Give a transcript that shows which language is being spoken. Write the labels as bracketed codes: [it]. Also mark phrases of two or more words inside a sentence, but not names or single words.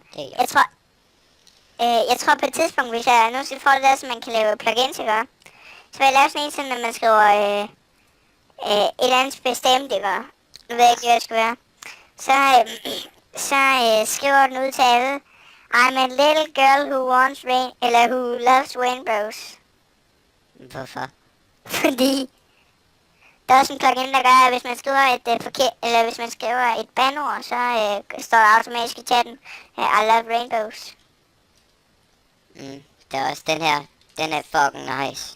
[da] Det er jord. jeg tror på et tidspunkt, hvis jeg nu skal få det der, så man kan lave plugins, ikke? Så vil jeg lave sådan en, sådan, når man skriver et eller andet bestemt, ikke? Nu ved jeg ikke, hvad det skal være. Så skriver den ud til alle. [en] I'm a little girl who wants rain, eller who loves rainbows. [da] Hvorfor? Fordi der er også en plugin, der gør, at hvis man skriver et forkert, eller hvis man skriver et bandord, så står der automatisk i chatten, [en] I love rainbows. [da] Der er også den her. Den er [en] fucking nice.